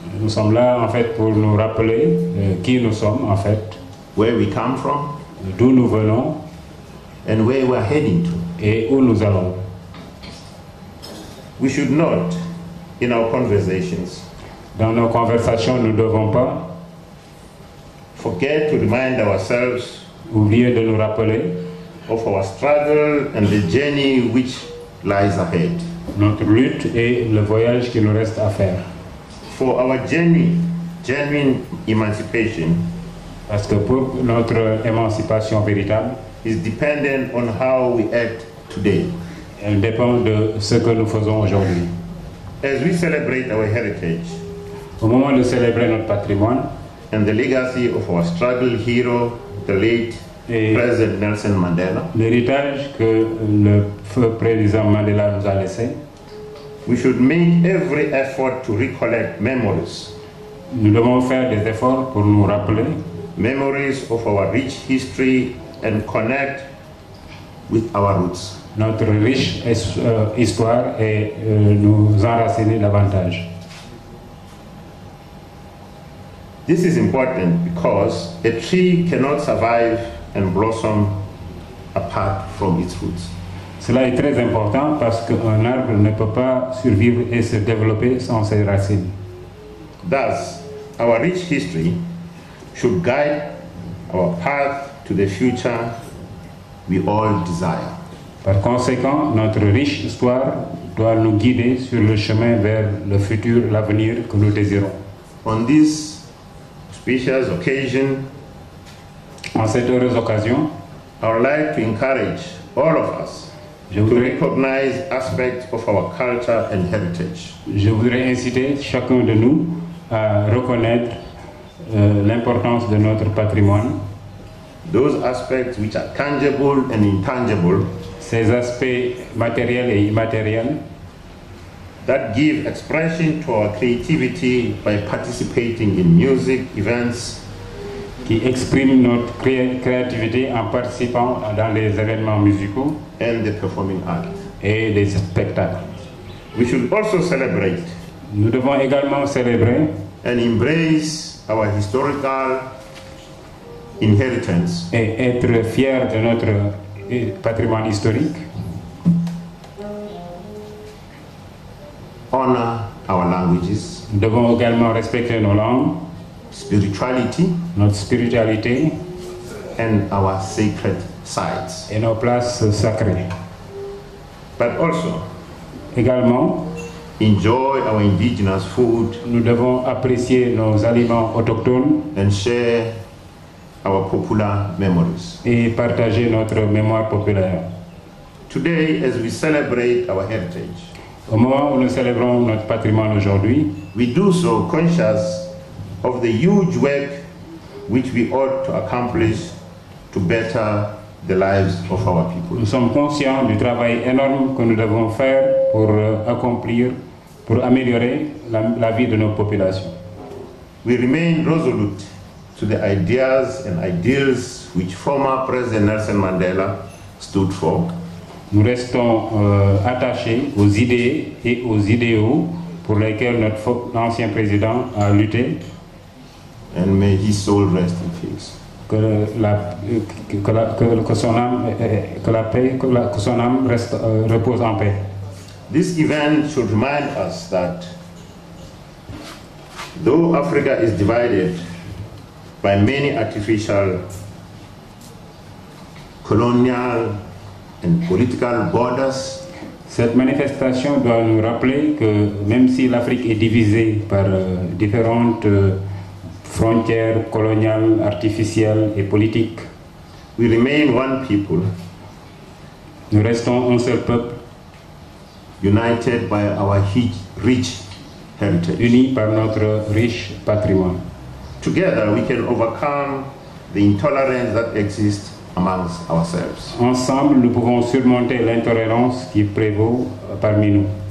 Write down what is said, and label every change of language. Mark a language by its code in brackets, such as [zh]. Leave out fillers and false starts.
[fr] Nous sommes là en fait pour nous rappeler qui nous sommes en fait. [en] Where we come from. [fr] D'où nous venons. [en] And where we are heading to. [fr] Et où nous allons. [en] We should not, in our conversations, [fr] dans nos conversations, nous ne devons pas [en] forget to remind ourselves [fr] oublier de nous rappeler [en] of our struggle and the journey which lies ahead. [fr] Notre lutte et le voyage qui nous reste à faire. [en] For our genuine emancipation, [fr] parce que pour notre émancipation véritable, [en] is dependent on how we act today. [fr] Elle dépend de ce que nous faisons aujourd'hui. [en] As we celebrate our heritage, [fr] au moment de célébrer notre patrimoine, [en] and the legacy of our struggle hero, the late President Nelson Mandela, [fr] l'héritage que le feu président Mandela nous a laissé, [en] we should make every effort to recollect memories. [fr] Nous devons faire des efforts pour nous rappeler [en] memories of our rich history and connect with our roots. [fr] Notre riche histoire et nous enraciner davantage. [en] This is important because a tree cannot survive and blossom apart from its roots. [fr] Cela est très important parce qu'un arbre ne peut pas survivre et se développer sans ses racines. [en] Thus, our rich history should guide our path to the future we all desire. [fr] Par conséquent, notre riche histoire doit nous guider sur le chemin vers le futur, l'avenir que nous désirons. [en] On this auspicious occasion, [fr] En cette heureuse occasion, [en] I would like to encourage all of us [fr] je [en] to [fr] voudrais, [en] recognize aspects of our culture and heritage. [fr] je voudrais inciter chacun de nous à reconnaître l'importance de notre patrimoine, [en] Those aspects which are tangible and intangible [fr] ces aspects matériels et immatériels [en] that give expression to our creativity by participating in music, events, [fr] qui expriment notre créativité en participant dans les événements musicaux [en] and the performing art. [fr] et les spectacles. [en] We should also celebrate [fr] Nous devons également célébrer [en] and embrace our historical inheritance [fr] et être fiers de notre patrimoine historique, [en] honor our languages, [fr] nous devons également respecter nos langues, [en] spirituality, [fr] notre spiritualité [en] and our sacred sites. [fr] et nos places sacrées. [en] But also [fr] Également, [en] enjoy our indigenous food [fr] nous devons apprécier nos aliments autochtones [en] and share our popular memories. [fr] et partager notre mémoire populaire. [en] Today, as we celebrate our heritage, [fr] Au moment où nous célébrons notre patrimoine aujourd'hui, [en] we do so conscious of the huge work which we ought to accomplish to better the lives of our people. [fr] nous sommes conscients du travail énorme que nous devons faire pour accomplir, pour améliorer la vie de nos populations. [en] We remain resolute to the ideas and ideals which former President Nelson Mandela stood for. [fr] Nous restons attachés aux idées et aux idéaux pour lesquels notre ancien président a lutté. [en] And may his soul rest in peace. [fr] Que son âme repose en paix. [en] This event should remind us that though Africa is divided by many artificial colonial and political borders, [fr] cette manifestation doit nous rappeler que même si l'Afrique est divisée par différentes frontières coloniales, artificielles et politiques, [en] we remain one people, [fr] nous restons un seul peuple, [en] united by our rich heritage. [fr] unis par notre riche patrimoine. [en] Together we can overcome the intolerance that exists amongst ourselves. [fr] Ensemble, nous pouvons surmonter l'intolérance qui prévaut parmi nous.